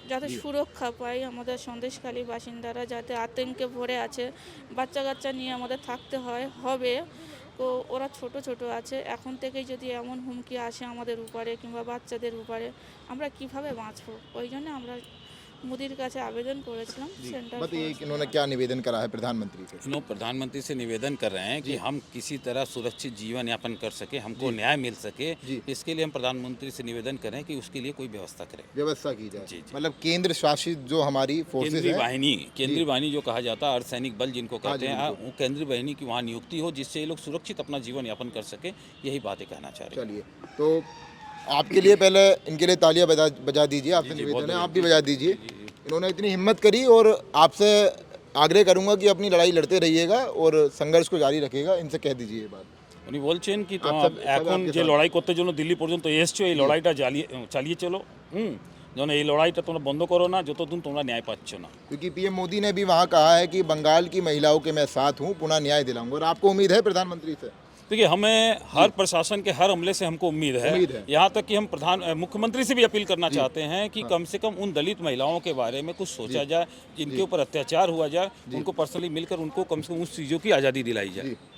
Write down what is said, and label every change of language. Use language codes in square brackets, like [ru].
[bn] যাতে সুরক্ষা পাই, আমাদের সন্দেশখালী বাসিন্দারা যাতে আতঙ্কে ভরে আছে, বাচ্চা কাচ্চা নিয়ে আমাদের থাকতে হবে। তো ওরা ছোট ছোট আছে, এখন থেকেই যদি এমন হুমকি আসে আমাদের উপরে কিংবা বাচ্চাদের উপরে আমরা কিভাবে বাঁচবো, ওই জন্য আমরা মোদির কাছে আবেদন করেছিলাম সেন্টার [hi] बताइए कि इन्होंने क्या निवेदन करा है प्रधानमंत्री से? लोग प्रधानमंत्री से निवेदन कर रहे हैं कि हम किसी तरह सुरक्षित जीवन यापन कर सके, हमको न्याय मिल सके, इसके लिए हम प्रधानमंत्री से निवेदन करें कि उसके लिए कोई व्यवस्था करें, व्यवस्था की जाए। जी, जी। मतलब केंद्र शासित जो हमारी फोर्सेज केंद्रीय वाहिनी जो कहा जाता है, अर्धसैनिक बल जिनको कहते हैं, बिल्कुल। वो केंद्रीय वाहिनी की वहाँ नियुक्ति हो जिससे ये लोग सुरक्षित अपना जीवन यापन कर सके, यही बातें कहना चाह रहे हैं। चलिए, तो आपके लिए पहले इनके लिए तालियां बजा दीजिए, आपसे जी, निवेदन है बहुत आप भी बजा दीजिए। इन्होंने इतनी हिम्मत करी और आपसे आग्रह करूंगा कि अपनी लड़ाई लड़ते रहिएगा और संघर्ष को जारी रखिएगा, इनसे कह दीजिए ये बात। [bn] উনি বলছেন কি সব এখন [hi] आपके [bn] যে [hi] साथ। [bn] লড়াই করতে জন্য দিল্লি পর্যন্ত এসছো, এই লড়াইটা চালিয়ে চলো, যেন এই লড়াইটা তোমরা বন্ধ করো না যতদিন তোমরা ন্যায় পাচ্ছ না। [hi] क्योंकि पीएम मोदी ने भी वहाँ कहा है कि बंगाल की महिलाओं के मैं साथ हूँ, पुनः न्याय दिलाऊंगा। और आपको उम्मीद है प्रधानमंत्री से? देखिए, हमें हर प्रशासन के हर हमले से हमको उम्मीद है। यहाँ तक कि हम मुख्यमंत्री से भी अपील करना चाहते हैं कि कम से कम उन दलित महिलाओं के बारे में कुछ सोचा जाए, जिनके ऊपर अत्याचार हुआ जाए, उनको पर्सनली मिलकर उनको कम से कम उस चीज़ों की आज़ादी दिलाई जाए।